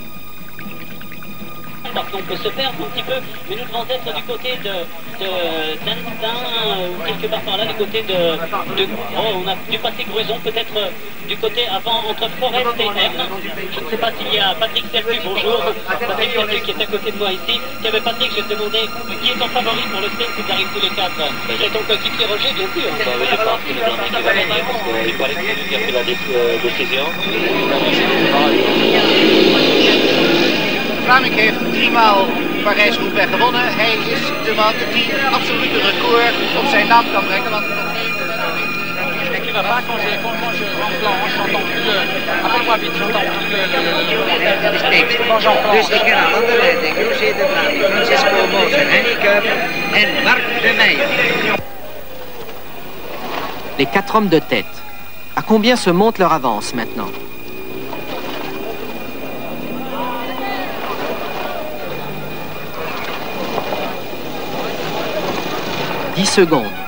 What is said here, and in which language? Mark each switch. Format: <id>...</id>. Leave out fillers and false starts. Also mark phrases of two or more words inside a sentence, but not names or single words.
<fr>Parce qu'on peut se perdre un petit peu, mais nous devons être du côté d'Antin, ou quelque part par là, du côté on a dû passer Gruson, peut-être du côté avant, entre Forest et M. Je ne sais pas s'il y a Patrick Sertu, bonjour. Patrick Sertu qui est à côté de moi ici. Qui avait Patrick, je te demandais qui est ton favori pour le sprint si tu arrives tous les 4. C'est ton coéquipier Roger, bien sûr. Bah oui, je pense que le Gentil qui va gagner, parce qu'il paraît que c'est lui qui a fait la décision.</fr> <nl>Vlaming heeft 3-maal Parijs-Roubaix gewonnen. Hij is de man die een absolute record op zijn naam kan brengen. Want nog geen...</nl> <fr>Qui va pas quand j'entends plus le... Appelle-moi vite, j'entends plus le... Quand j'entends...</fr> <nl>Dus ik ga aan de leiding. Roger de Vlaming, Francesco Moser, Henny Kuip en Marc de Meijer.</nl> <fr>Les 4 hommes de tête. À combien se monte leur avance maintenant? « 10 secondes.</fr>